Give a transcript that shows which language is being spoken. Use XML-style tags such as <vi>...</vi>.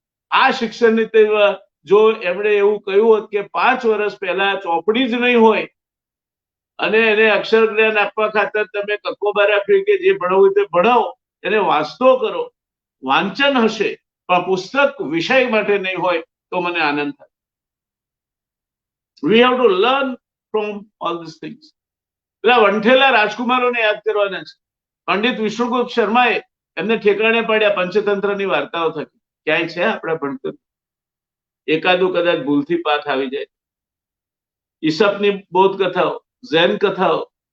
<gu>આ શિક્ષણની જો એમણે એવું કહ્યું હોત કે 5 વર્ષ પહેલા ચોપડી જ નહીં હોય અને એને અક્ષર જ્ઞાન આપવા ખાતર તમે કક્કોબારા ફીકે જે ભણાવવું તે ભણાવો, એને વાંચતો કરો, વાંચન હશે પણ પુસ્તક વિષય માટે નહીં હોય તો મને આનંદ થાય.</gu> <en>We have to learn from all these things.</en> <gu>પેલા વંઠેલા રાજકુમારોને યાદ કરવાના છે. પંડિત વિષ્ણુગુપ્ત શર્માએ એમને ઠેકાણે પાડ્યા પંચતંત્રની વાર્તાઓ થકી. ક્યાંય છે આપણા ભણતર? એકાદું કદાચ ભૂલથી પાઠ આવી જાય. ઈસપની બૌદ્ધ કથાઓ, ઝેન કથાઓ.</gu>